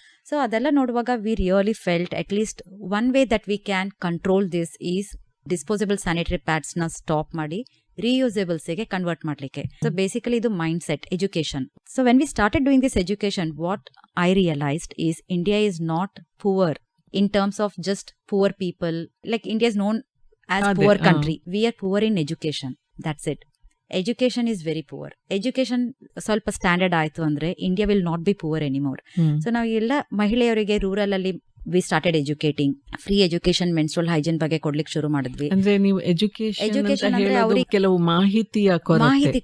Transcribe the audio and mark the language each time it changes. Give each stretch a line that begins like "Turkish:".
English: so ಅದೆಲ್ಲ ನೋಡುವಾಗ we really felt at least one way that we can control this is disposable sanitary pads
Kannada: ನ stop ಮಾಡಿ
English: reusable
Kannada: ಗೆ convert ಮಾಡ್ಲಿಕ್ಕೆ.
English: So basically ಇದು mind set, education. So when we started doing this education, what I realized is India is not poor in terms of just poor people. Like India is known as poor country. We are poor in education. That's it. Education is very poor. Education
Kannada: ಸ್ವಲ್ಪ standard ಆಯ್ತು ಅಂದ್ರೆ
English: India will not be poor anymore.
Kannada: So ನಾವು ಎಲ್ಲ ಮಹಿಳೆಯರಿಗೆ rural ಅಲ್ಲಿ
English: We started educating.
Kannada: Free education, menstrual hygiene ಬಗ್ಗೆ ಕೊಡ್ಲಿಕ್ಕೆ ಶುರು ಮಾಡಿದ್ವಿ. ಅಂದ್ರೆ ನೀವು ಎಜುಕೇಶನ್ ಅಂದ್ರೆ ಅವರಿಗೆ ಕೆಲವು ಮಾಹಿತಿ